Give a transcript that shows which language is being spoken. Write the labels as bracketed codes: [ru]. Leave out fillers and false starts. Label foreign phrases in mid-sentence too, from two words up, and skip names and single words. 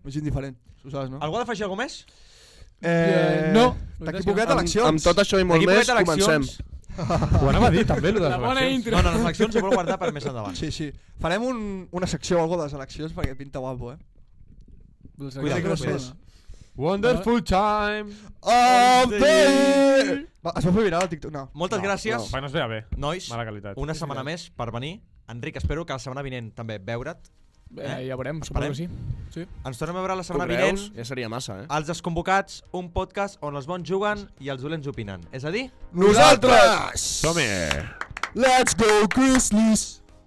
[ca] M'és indiferent. Ho saps, no? Algú ha d'afegir alguna més? No. D'aquí poquet eleccions. Amb tot això i molt D'aquí més, poquet comencem. eleccions. Ho anava a dir també, lo de les La bona eleccions. intro. No, les eleccions ho vol guardar per més endavant. Sí, sí. Farem una secció o alguna de les eleccions perquè pinta guapo, eh? Cuidado, que no cuidado. sé. [en] Wonderful time. Oh, baby! [ca] Es va fer viral al TikTok? No. Moltes gràcies, No es veia bé. nois. Mala qualitat. Una setmana més per venir. Enric, espero que la setmana vinent també veure't. Ja veurem, Esperem. suposo que sí. Sí. Ens tornem a veure la Tu setmana vinent. creus? Ja seria massa, Els Desconvocats, un podcast on els bons juguen i els dolents opinen. És a dir... Nosaltres! Som-hi! [en] Let's go, Grizzlies!